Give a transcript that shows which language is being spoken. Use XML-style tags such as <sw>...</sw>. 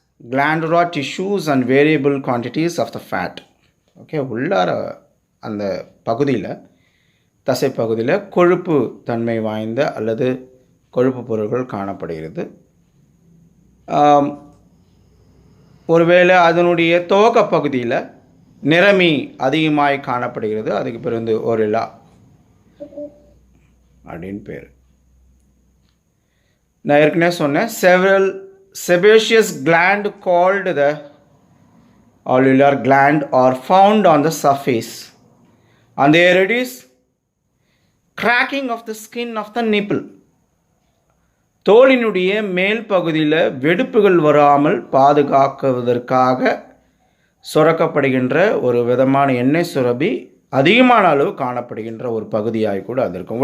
<en>glandular tissues and variable quantities of the fat.</en> <ta>Okay, உள்ளார அந்த பகுதியில், தசை பகுதியில் கொழுப்பு தன்மை வாய்ந்த அல்லது கொழுப்பு பொருட்கள் காணப்படுகிறது. ஒருவேளை அதனுடைய துவக்க பகுதியில் நிறமி அதிகமாய் காணப்படுகிறது. அதுக்கு பிறகு ஒரில்லா அப்படின்னு பேர். நான் ஏற்கனவே சொன்னேன்,</ta> <en>sebaceous gland called the alveolar gland are found on the surface, and there it is cracking of the skin of the nipple.</en> <ta>தோலினுடைய மேல் பகுதியில் வெடிப்புகள் வராமல் பாதுகாக்குவதற்காக சுரக்கப்படுகின்ற ஒரு விதமான எண்ணெய் சுரபி அதிகமான அளவு காணப்படுகின்ற ஒரு பகுதியாக கூட அது இருக்கும்.</ta>